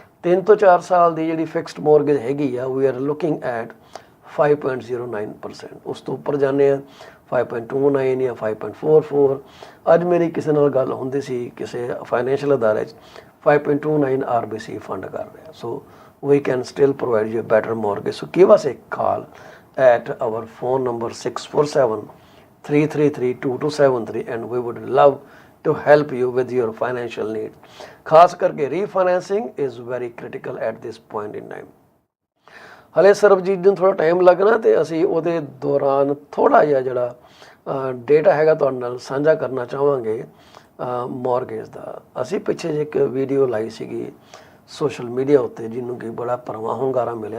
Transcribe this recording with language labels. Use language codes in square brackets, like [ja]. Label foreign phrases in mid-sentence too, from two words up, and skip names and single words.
[pa] 3 ਤੋਂ 4 ਸਾਲ ਦੀ ਜਿਹੜੀ ਫਿਕਸਡ ਮੌਰਗੇਜ ਹੈਗੀ ਆ, [en] we are looking at [pa] 5.09%। ਉਸ ਤੋਂ ਉੱਪਰ ਜਾਂਦੇ ਆ 5.29 ਜਾਂ 5.44। ਅੱਜ ਮੇਰੀ ਕਿਸੇ ਨਾਲ ਗੱਲ ਹੁੰਦੀ ਸੀ ਕਿਸੇ ਫਾਈਨੈਂਸ਼ੀਅਲ ਅਦਾਰੇ 'ਚ, 5.29 RBC ਫੰਡ ਕਰ ਰਿਹਾ। [en] ਸੋ we can still provide you a better mortgage. So give us a call at our phone number 647-333-2273 and we would love to help you with your financial need. [pa] ਖਾਸ ਕਰਕੇ [en] refinancing is very critical at this point in time. [pa] ਹਲੇ ਸਰਬਜੀਤ ਨੂੰ ਥੋੜ੍ਹਾ ਟਾਈਮ ਲੱਗਣਾ ਅਤੇ ਅਸੀਂ ਉਹਦੇ ਦੌਰਾਨ ਥੋੜ੍ਹਾ ਜਿਹਾ ਜਿਹੜਾ ਡੇਟਾ ਹੈਗਾ ਤੁਹਾਡੇ ਨਾਲ ਸਾਂਝਾ ਕਰਨਾ ਚਾਹਾਂਗੇ ਮੌਰਗੇਜ ਦਾ। ਅਸੀਂ ਪਿੱਛੇ ਜਿਹੇ ਇੱਕ ਵੀਡੀਓ ਲਾਈ ਸੀਗੀ ਸੋਸ਼ਲ ਮੀਡੀਆ ਉੱਤੇ, ਜਿਹਨੂੰ ਕਿ ਬੜਾ ਭਰਵਾਂ ਹੁੰਗਾਰਾ ਮਿਲਿਆ।